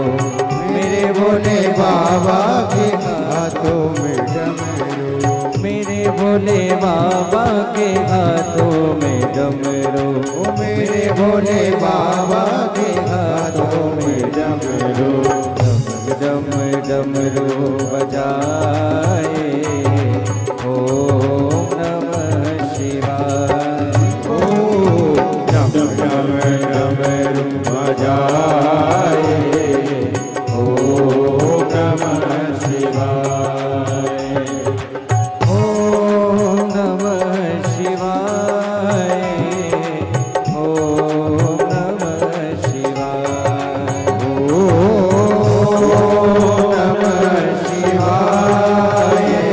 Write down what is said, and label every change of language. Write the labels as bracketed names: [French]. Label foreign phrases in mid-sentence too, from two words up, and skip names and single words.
[Hindi] मेरे भोले बाबा के हाथों में डमरू, मेरे भोले बाबा के हाथों में डमरू, मेरे भोले बाबा के हाथों में डमरू, डम डमरू बजाए [Sanskrit] ओम नमः शिवाय, [Hindi] डम डमरू बजाए [Sanskrit] ओम नमः शिवाय, ओम नमः शिवाय, ओम नमः शिवाय, ओम नमः शिवाय,